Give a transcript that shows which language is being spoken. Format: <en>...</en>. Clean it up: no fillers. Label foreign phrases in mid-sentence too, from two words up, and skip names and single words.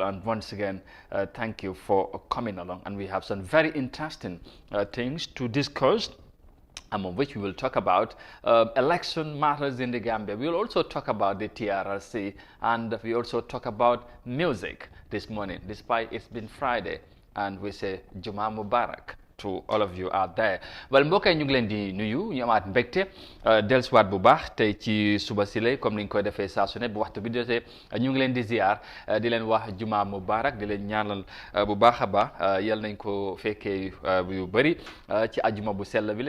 <en>And once again, thank you for coming along, and we have some very interesting things to discuss, among which we will talk about election matters in the Gambia. We will also talk about the TRRC, and we also talk about music this morning, despite it's been Friday, and we say</en> <ar>جمعة مبارك</ar> <en>to all of you out there. Well,</en> <wo>mbokk yi ñu ngi leen di nuyu, ñu amaat mbégte dellusiwaat bu baax tey ci suba si lay comme ni ñu koy defee saa su ne bu waxtu bi jotee ñu ngi leen di ziar di leen wax</wo> <ar>جمعة مبارك,</ar> <wo>di leen ñaanal bu baax a baax yal nañ ko fekkee yu bëri ci ajuma bu sell bi la.</wo>